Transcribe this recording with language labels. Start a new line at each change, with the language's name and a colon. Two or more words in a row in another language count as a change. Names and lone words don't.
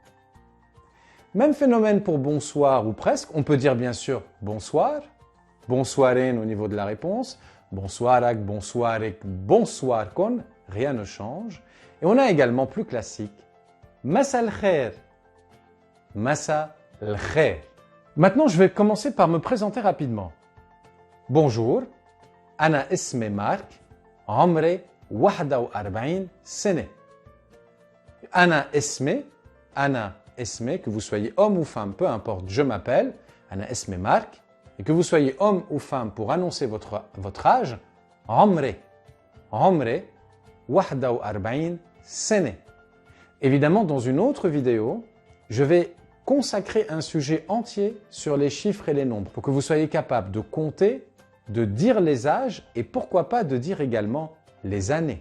French: Même phénomène pour bonsoir ou presque. On peut dire bien sûr bonsoir, bonsoiren au niveau de la réponse, bonsoirak, bonsoirek, bonsoir kon, rien ne change. Et on a également plus classique,
Arabic: مساء الخير. مساء الخير.
French: Maintenant, je vais commencer par me présenter rapidement. Bonjour,
Arabic: أنا اسمي Mark، عمري 41 سنة. أنا اسمي,
French: que vous soyez homme ou femme, peu importe, je m'appelle,
Arabic: أنا اسمي Mark,
French: et que vous soyez homme ou femme pour annoncer votre âge,
Arabic: عمري 41 سنة.
French: Évidemment, dans une autre vidéo, je vais consacrer un sujet entier sur les chiffres et les nombres pour que vous soyez capable de compter, de dire les âges et pourquoi pas de dire également les années.